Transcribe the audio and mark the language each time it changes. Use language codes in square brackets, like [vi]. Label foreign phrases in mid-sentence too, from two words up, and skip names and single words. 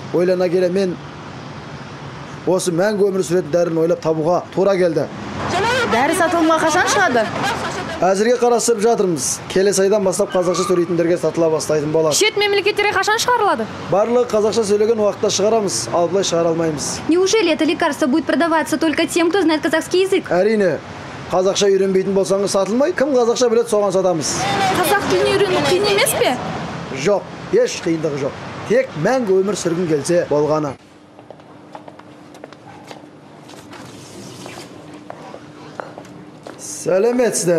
[kk] Ойлана келе мен осы мәңгі өмір сүретін дәріні ойлап табуға тура келді. Дәрі сатылымға қашан шығады? Әзірге қарастырып жатырмыз. Келесі айдан бастап қазақша сөйлейтіндерге сатыла бастайтын болады. Шет мемлекеттерге қашан шығарылады? Барлығы қазақша сөйлеген уақытта шығарамыз, ал былай шығара алмаймыз. [ru] Неужели это лекарство будет продаваться только тем, кто знает казахский язык? [kk] Әрине, қазақша үйренбейтін болсаңыз сатылмай, кім қазақша білет, соған сатамыз. Қазақ тілін үйрену қиын емес пе? Жоқ, еш қиындығы жоқ. Тек мәңгі өмір сүргін келсе болғаны. Сәлеметсіздер.